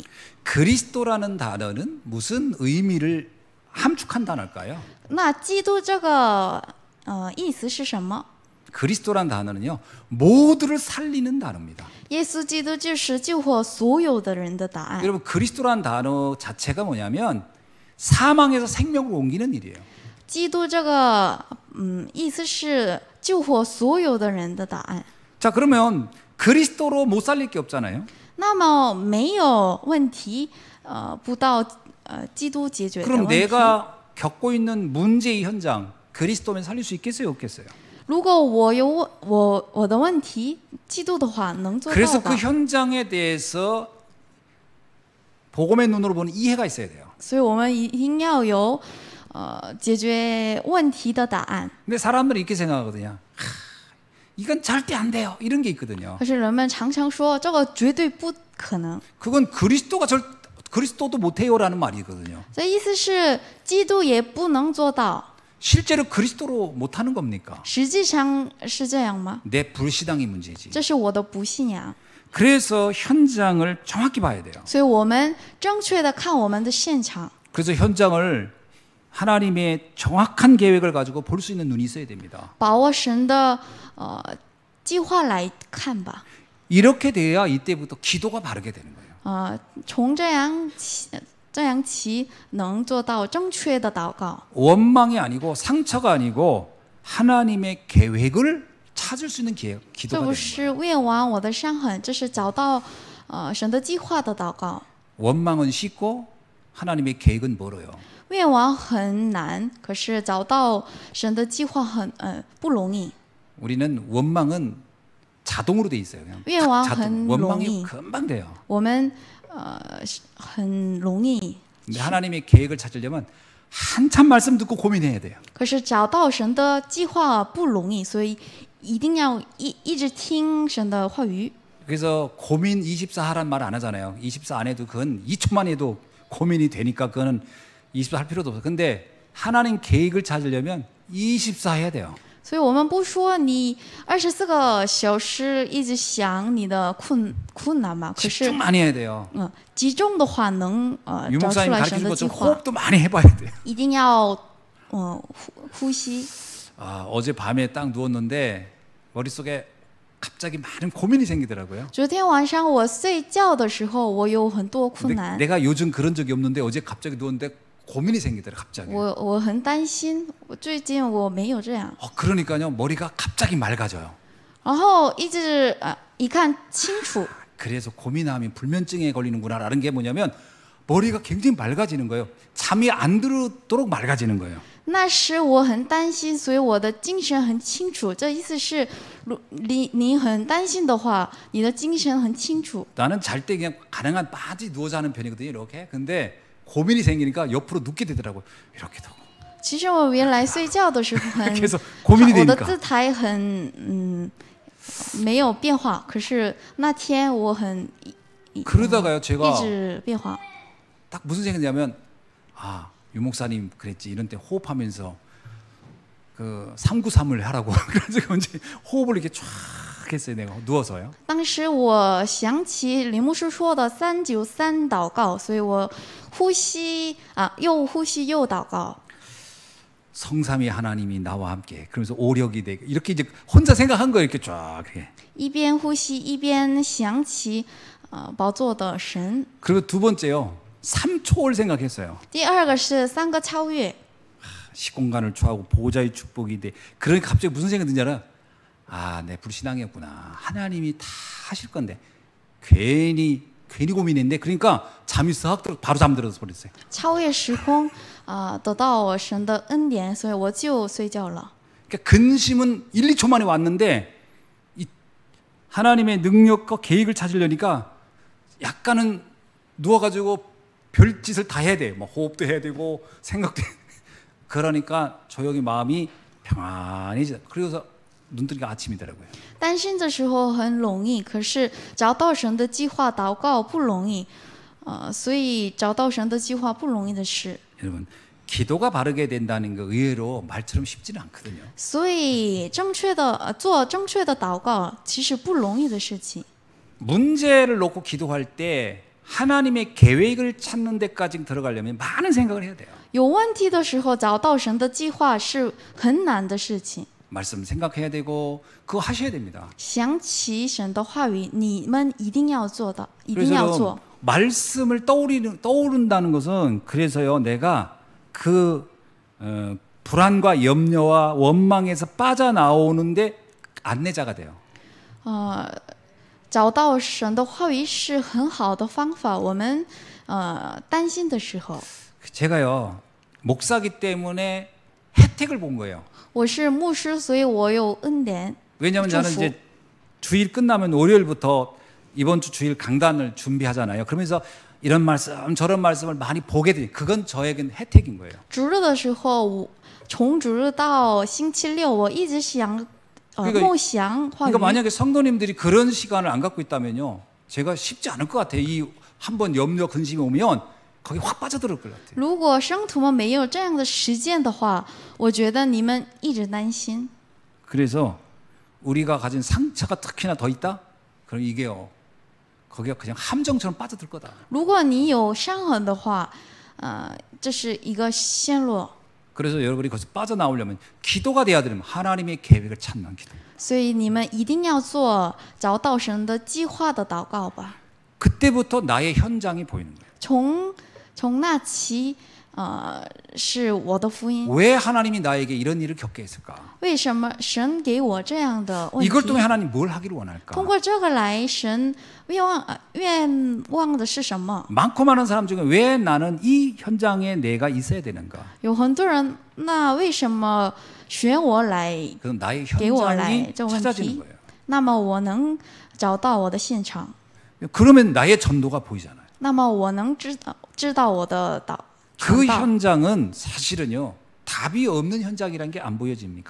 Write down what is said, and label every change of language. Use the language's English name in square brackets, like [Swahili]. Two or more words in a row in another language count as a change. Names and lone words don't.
[Korean] 그리스도라는 단어는 무슨 의미를 함축한 단어일까요? [Chinese] 那基督这个意思是什么？ [Korean] 그리스도란 단어는요, 모두를 살리는 단어입니다. [Chinese] 耶稣基督就是救活所有的人的答案。 [Korean] 여러분, 그리스도란 단어 자체가 뭐냐면 사망에서 생명으로 옮기는 일이에요. [Chinese] 基督这个意思是救活所有的人的答案。 [Korean] 자, 그러면 그리스도로 못 살릴 게 없잖아요. [Chinese] 那么没有问题，不到基督解决的 [Korean] 그럼 [Chinese] 问题。 [Korean] 내가 겪고 있는 문제의 현장, 그리스도면 살릴 수 있겠어요, 없겠어요? [Chinese] 如果我有我的问题，基督的话能做 [Korean] 그래서 [Chinese] 到 [Korean] 그 [Chinese] 的。 [Korean] 현장에 대해서 복음의 눈으로 보는 이해가 있어야 돼요. [Chinese] 所以我们一定要有解决问题的答案。 [Korean] 근데 사람들이 이렇게 생각하거든요. 이건 절대 안 돼요, 이런 게 있거든요. [Chinese] 可是人们常常说这个绝对不可能， [Korean] 그건 그리스도도 못해요라는 말이거든요. [Chinese] 这意思是基督也不能做到。 [Korean] 실제로 그리스도로 못하는 겁니까? [Chinese] 实际上是这样吗？ [Korean] 내 불신앙이 문제지. [Chinese] 这是我的不信仰。 [Korean] 그래서 현장을 정확히 봐야 돼요. [Chinese] 所以我们正确的看我们的现场。 [Korean] 그래서 현장을 하나님의 정확한 계획을 가지고 볼 수 있는 눈이 있어야 됩니다. [Chinese] 把握神的计划来看吧。 [Korean] 이렇게 돼야 이때부터 기도가 바르게 되는 거예요. [Chinese] 从这样起能做到正确的祷告。 [Korean] 원망이 아니고 상처가 아니고 하나님의 계획을 찾을 수 있는 [Chinese] 这 [Korean] 기도가 [Chinese] 不 [Korean] 되는 [Chinese] 是 [Korean] 거예요. [Chinese] 愿望我的伤痕，这是找到神的计划的祷告。 [Korean] 원망은 쉽고 하나님의 계획은 멀어요. [Chinese] 愿望很难，可是找到神的计划不容易。 [Korean] 우리는 원망은 자동으로 돼 있어요. 그냥 [Chinese] 愿望 [Korean] 자동. [Chinese] 很容 [Korean] 원망이 [Chinese] 易， [Korean] 금방 돼요. [Chinese] 我们很容易。 [Korean] 근데 하나님의 계획을 찾으려면 한참 말씀 듣고 고민해야 돼요. [Chinese] 可是找到神的计划不容易，所以一定要一直听神的话语。 [Korean] 그래서 고민 24 하란 말 안 하잖아요. 24 안 해도 그건 2초만 해도 고민이 되니까 그거는 24 할 필요도 없어요. 근데 하나님 계획을 찾으려면 24 해야 돼요. [Chinese] 所以我们不说你24个小时一直想你的困难嘛，可是 [Korean] 집중 많이 해야 돼요. [Chinese] 集中的话能 [Korean] 유 [Chinese] 找出 [Korean] 목사님 [Chinese] 来神 [Korean] 가르쳐준 [Chinese] 的计 [Korean] 것처럼 [Chinese] 划， [Korean] 호흡도 많이 해봐야 돼요. [Chinese] 一定要呼吸。 [Korean] 어제 밤에 딱 누웠는데 머릿속에 갑자기 많은 고민이 생기더라고요. [Chinese] 昨天晚上我睡觉的时候，我有很多困 [Korean] 근데 [Chinese] 难， [Korean] 내가 요즘 그런 적이 없는데 어제 갑자기 누웠는데 고민이 생기더라고요. 갑자기. [Chinese] 我很担心。我最近我没有这样， [Korean] 그러니까요, 머리가 갑자기 맑아져요. [Chinese] 然后一直一看清楚， [Korean] 그래서 고민하면 불면증에 걸리는구나라는 게 뭐냐면 머리가 굉장히 맑아지는 거예요. 잠이 안 들도록 맑아지는 거예요. [Chinese] 那时我很担心，所以我的精神很清楚。这意思是，你很担心的话，你的精神很清楚。 [Korean] 나는 잘 때 그냥 가능한 빠지 누워 자는 편이거든요. 이렇게. 근데 고민이 생기니까 옆으로 눕게 되더라고요. 이렇게 도. [Chinese] 其实我原来睡觉的时候很， [Korean] 계속 고민이 [Chinese] 我的 [Korean] 되니까. [Chinese] 姿态很没有变化。可是那天我很 [Korean] 그러다가요 [Chinese] 一 [Korean] 제가 [Chinese] 直变化。 [Korean] 딱 무슨 생각이냐면 아, 유 목사님 그랬지. 이런 때 호흡하면서 그 393을 하라고. 그래서 언제 호흡을 이렇게 쫙 했어요. 내가 누워서요. [Chinese] 当时我想起林牧师说的393祷告，所以我呼吸又呼吸又祷告。 [Korean] 성삼위 하나님이 나와 함께 그러면서 오력이 되고 이렇게 이제 혼자 생각한 거예요. 이렇게 쫙. [Chinese] 一边呼吸一边想起宝座的神。 [Korean] 그리고 두 번째요. 3초를 생각했어요. [Chinese] 第二个是3个超越。 [Korean] 시공간을 초하고 보호자의 축복이 돼. 그러니까 갑자기 무슨 생각이 드냐면 아, 내 불신앙이었구나. 하나님이 다 하실 건데 괜히 고민했네. 그러니까 잠이 싹 들어 바로 잠들어서 버렸어요. [Chinese] 超越时空得到我神的恩典，所以我就睡觉了。 [Korean] 그러니까 근심은 1, 2초 만에 왔는데 이 하나님의 능력과 계획을 찾으려니까 약간은 누워가지고 별짓을 다 해야 돼요. 뭐 호흡도 해야 되고 생각도 해야 되고. 그러니까 조용히 마음이 평안해지다. 그래서 눈뜨니까 아침이더라고요. [Chinese] 担心的时候很容易，可是找到神的计划祷告不容易。所以找到神的计划不容易的事。 [Korean] 여러분, 기도가 바르게 된다는 거 의외로 말처럼 쉽지는 않거든요. [Chinese] 所以做正确的祷告其实不容易的事情。 [Korean] 문제를 놓고 기도할 때 하나님의 계획을 찾는 데까지 들어가려면 많은 생각을 해야 돼요. [Chinese] 有问题的时候找到神的计划是很难的事情。 [Korean] 말씀 생각해야 되고 그거 하셔야 됩니다. [Chinese] 想起神的话语，你们一定要做到，一定 [Korean] 그래서 [Chinese] 要做。 [Korean] 말씀을 떠오른다는 것은 그래서요 내가 그 불안과 염려와 원망에서 빠져나오는데 안내자가 돼요. [Chinese] 找到神的话语是很好的方法。我们担心的时候， [Korean] 제가요 목사기 때문에 혜택을 본 거예요. [Chinese] 我是牧师，所以我有恩典。 [Korean] 왜냐하면 나는 [Chinese] 祝福。 [Korean] 이제 주일 끝나면 월요일부터 이번 주 주일 강단을 준비하잖아요. 그러면서 이런 말씀 저런 말씀을 많이 보게 되니 그건 저에겐 혜택인 거예요. [Chinese] 主日的时候，从主日到星期六，我一直想 [Korean] 그러니까 [Chinese] 梦想话语。 [Korean] 그러니까 만약에 성도님들이 그런 시간을 안 갖고 있다면요, 제가 쉽지 않을 것 같아요. 이 한번 염려 근심이 오면 거기 확 빠져들을 것 같아요. [Chinese] 如果圣徒们没有这样的实践的话，我觉得你们一直担心。 [Korean] 그래서 우리가 가진 상처가 특히나 더 있다? 그럼 이게요, 거기가 그냥 함정처럼 빠져들 거다. [Chinese] 如果你有伤痕的话，这是一个陷落。 [Korean] 그래서 여러분이 거기서 빠져나오려면 기도가 돼야 되면 하나님의 계획을 찾는 기도. [Chinese] 所以你们一定要做找到神的计划的祷告吧。 [Korean] 그때부터 나의 현장이 보이는 거예요. [Chinese] 从那起，是我的福音。 [Korean] 왜 하나님이 나에게 이런 일을 겪게 했을까? [Chinese] 为什么神给我这样的问 [Korean] 이걸 [Chinese] 题？ [Korean] 통해 하나님 뭘 하기를 원할까? [Chinese] 通过这个来，神愿望的是什么？ [Korean] 많고 많은 사람 중에 왜 나는 이 현장에 내가 있어야 되는가? [Chinese] 有很多人，那为什么选我来？ [Korean] 그건 나의 [Chinese] 给我 [Korean] 현장이 [Chinese] 来这个问 [Korean] 찾아지는 [Chinese] 题 [Korean] 거예요. ， [Chinese] 那么我能找到我的现场， [Korean] 그러면 나의 전도가 보이잖아요. [Chinese] 那么我能知道我的 [Korean] 그 [Chinese] 传道。 [Korean] 현장은 사실은요, 답이 없는 현장이라는 게 안 보여집니까?